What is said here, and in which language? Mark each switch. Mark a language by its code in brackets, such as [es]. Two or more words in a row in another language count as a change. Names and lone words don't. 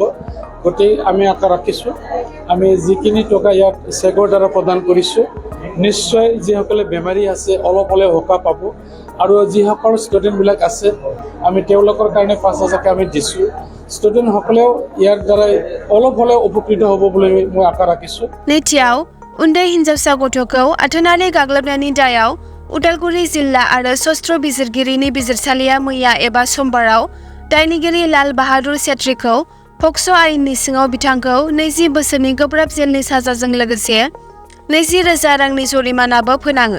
[as] গতিকে আমি আশা ৰাখিছোঁ আমি যিখিনি টকা ইয়াত চেকৰ দ্বাৰা প্ৰদান কৰিছোঁ নিশ্চয় যিসকলে বেমাৰী আছে অলপ হ'লেও সকাহ পাব। আৰু যিসকল ষ্টুডেণ্টবিলাক আছে আমি তেওঁলোকৰ কাৰণে 5,000 আমি দিছোঁ। ষ্টুডেণ্টসকলেও ইয়াৰ দ্বাৰাই অলপ হ'লেও উপকৃত হ'ব বুলি মই আশা ৰাখিছোঁ। [brx] नैथियाव उन्दै हिन्जावसा गथ'खौ आथोनारि गाग्लोबनायनि दायाव उदालगुरि जिल्ला आरो सस्त्र बिजिरगिरिनि बिजिरसालिया मैया एबा समबाराव दायनिगिरि लाल बाहादुर छेत्रीखौ पक्स' आयेननि सिङाव बिथांखौ 20 बोसोरनि गोब्राब जेलनि साजाजों लोगोसे 20,000 रांनि जरिमानाबो फोनाङो।